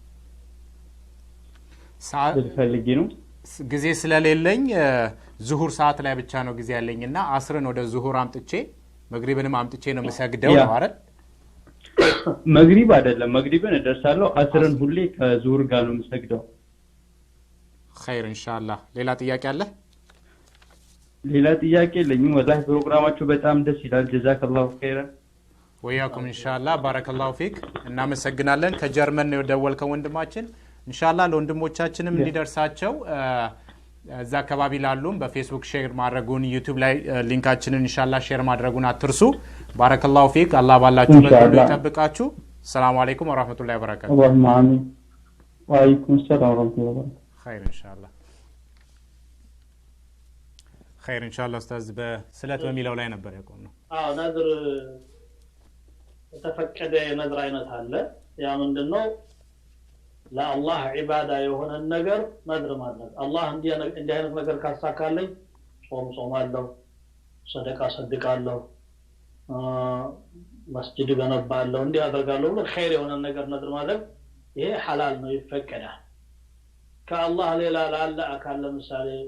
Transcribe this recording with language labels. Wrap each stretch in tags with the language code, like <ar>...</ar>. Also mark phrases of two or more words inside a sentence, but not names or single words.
<am>ሰዓት ፈልጌ ነው ጊዜ ስለሌለኝ ዙሁር ሰዓት ላይ ብቻ ነው ጊዜ ያለኝና አስርን ወደ ዙሁር አምጥቼ መግሪብንም አምጥቼ ነው መስገደው ነው አይደል መግሪብ አይደለም መግሪብን እደርሳለሁ አስርን ሁሌ ከዙሁር ጋር ነው መስገደው</am> <ar>خير ان شاء الله</ar> <am>ሌላ ጥያቄ አለ ሌላ ጥያቄ ለኝም ወላሂ ፕሮግራማችሁ በጣም ደስ ይላል</am> <ar>جزاك الله خيرا</ar> <am>ወያኩም ኢንሻአላህ</am> <ar>بارك الله فيك</ar> <am>እናመሰግናለን ከጀርመን ነው የደወልከው ወንድማችን ኢንሻአላህ ለወንድሞቻችንም እንዲደርሳቸው እዛ አካባቢ ላሉም በፌስቡክ ሼር ማድረጉን ዩቲዩብ ላይ ሊንካችንን ኢንሻአላህ ሼር ማድረጉን አትርሱ</am> <ar>بارك الله فيك</ar> <am>አላህ ባላችሁበት ሁሉ ይጠብቃችሁ</am> <ar>السلام عليكم ورحمة الله وبركاته اللهم آمين وعليكم السلام ورحمة الله وبركاته خير ان شاء الله خير ان شاء الله استاذ</ar> <am>በስለት በሚለው ላይ ነበር ያቆምነው ነድር ተፈቀደ የነድር አይነት አለ ያ ምንድነው ለአላህ ዒባዳ የሆነ ነገር ነድር ማድረግ አላህ እንዲህ አይነት ነገር ካሳካለኝ ጾማለሁ ሰደቃ ሰድቃለሁ መስጂድ ገነባለሁ እንዲህ አደርጋለሁ ብሎ ኸይር የሆነ ነገር ነድር ማድረግ ይሄ ሐላል ነው ይፈቀዳል ከአላህ ሌላ ላለ አካል ለምሳሌ</am>